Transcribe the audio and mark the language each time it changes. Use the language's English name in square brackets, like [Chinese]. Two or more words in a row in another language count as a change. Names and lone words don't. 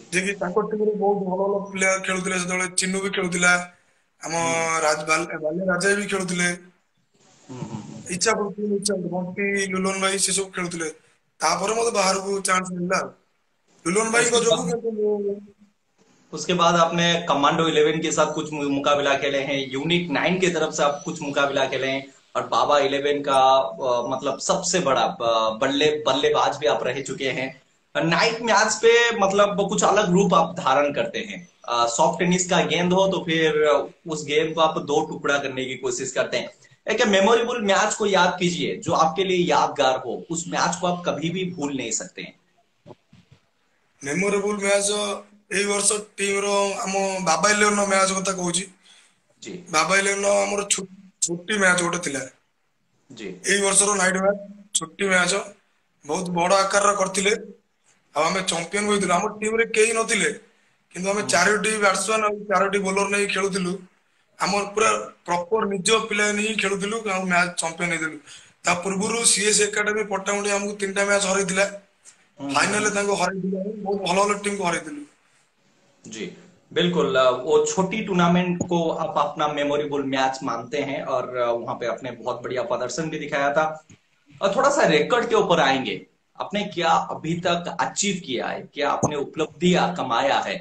[Odia] ଯେ କି ତାଙ୍କ ଟିମ୍ ରେ ବହୁତ ଭଲ ଭଲ ପ୍ଲେୟାର ଖେଳୁଥିଲେ। ସେତେବେଳେ ଚିନୁ ବି ଖେଳୁଥିଲା, ଆମ हम्म ବାଲି ରାଜା ବି ଖେଳୁଥିଲେ, ଇଚ୍ଛା ବଣ୍ଟି, ଲୁଲନ ଭାଇ ସେ ସବୁ ଖେଳୁଥିଲେ। ତାପରେ ମତେ ବାହାରକୁ ଚାନ୍ସ ମିଳିଲା ଆଉ। ଲୁଲନ [Hindi] उसके [Odia] ଭାଇଙ୍କ ଯୋଗୁ [Hindi] बाद [Odia] କିନ୍ତୁ ମୁଁ। [Hindi] उसके बाद आपने कमांडो 11 के साथ कुछ मुकाबला खेले हैं, यूनिक 9 की तरफ से आप कुछ मुकाबला खेले हैं, और बाबा 11 का मतलब सबसे बड़ा बल्लेबाज भी आप रह चुके हैं। [English] night match [Hindi] पे मतलब कुछ अलग रूप आप धारण करते हैं। [English] soft tennis [Hindi] का गेंद हो तो फिर उस गेंद को आप दो टुकड़ा करने की कोशिश करते हैं। एक [English] memorable match [Hindi] को याद कीजिए जो आपके लिए यादगार हो, उस मैच को आप कभी भी भूल नहीं सकते हैं। [Odia] मेमोरेबल ମ୍ୟାଚ୍ ଏଇ ବର୍ଷ ଟିମ୍ ର ଆମ ବାବା ଇଲେଭେନ ମ୍ୟାଚ୍ କଥା କହୁଛି। [Hindi] जी [Odia] ବାବା ଇଲେଭେନ ଆମର ଛୁଟି ମ୍ୟାଚ୍ ଗୋଟେ ଥିଲା, [Hindi] जी। [Odia] ଏଇ ବର୍ଷର [English] night match. [Odia] ଛୁଟି ମ୍ୟାଚ୍ ବହୁତ ବଡ ଆକାରର କରିଥିଲେ, ଆଉ ଆମେ ଚମ୍ପିୟନ ହୋଇଥିଲୁ। ଆମ ଟିମ୍ ରେ କେହି ନଥିଲେ, କିନ୍ତୁ ଆମେ ଚାରୋଟି ବ୍ୟାଟ୍ସମ୍ୟାନ ଆଉ ଚାରୋଟି ବୋଲର ନେଇ ଖେଳୁଥିଲୁ। ଆମର ପୁରା ପ୍ରପର ନିଜ ପିଲା ନେଇ ଖେଳୁଥିଲୁ, ଆଉ [English] match champion [Odia] ହେଇଥିଲୁ। ତା ପୂର୍ବରୁ ସିଏସ୍ ଏକାଡେମୀ ପଟ୍ଟାମୁଣ୍ଡେଇ ଆମକୁ 3ଟା ମ୍ୟାଚ୍ ହରେଇଥିଲା। ଫାଇନାଲ ତାଙ୍କୁ ହରେଇଥିଲୁ, ବହୁତ ଭଲ ଭଲ ଟିମ୍ କୁ ହରେଇଥିଲୁ। [Hindi] जी बिल्कुल। वो छोटी टूर्नामेंट को आप अपना [English] memorable match [Hindi] मानते हैं, और वहां पे आपने बहुत बढ़िया प्रदर्शन भी दिखाया था। और थोड़ा सा रिकॉर्ड के ऊपर आएंगे, आपने क्या अभी तक अचीव किया है, क्या आपने उपलब्धियां कमाया है?